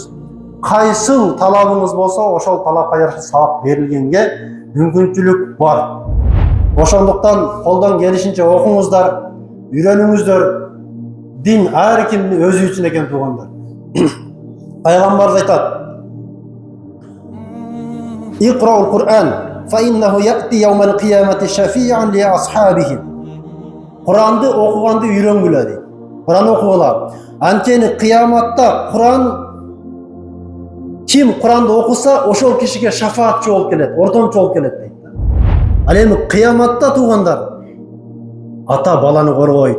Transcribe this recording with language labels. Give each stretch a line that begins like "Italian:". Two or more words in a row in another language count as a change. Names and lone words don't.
Kyrgyz: Кайсыл талабыңыз болсо, ошол талапка жараша сабак берилгенге мүмкүнчүлүк бар. Ошондуктан колдон келишинче окуңуздар, үйрөнүңүздөр. Дин ар кимдин өзү үчүн экен туугандар. Пайгамбарыбыз айтат:
Arabic: "اقرؤوا القرآن فإنه يأتي يوم القيامة شفيعا لأصحابه."
Kyrgyz: Куранды окуганды үйрөнгүлө дейт. Куран окугула. Анткени кыяматта ким Куранды окуса, ошол кишиге шафаатчы болуп келет, ортомчу болуп келет дейт. Ал эми кыяматта туугандар, ата баланы коргойт.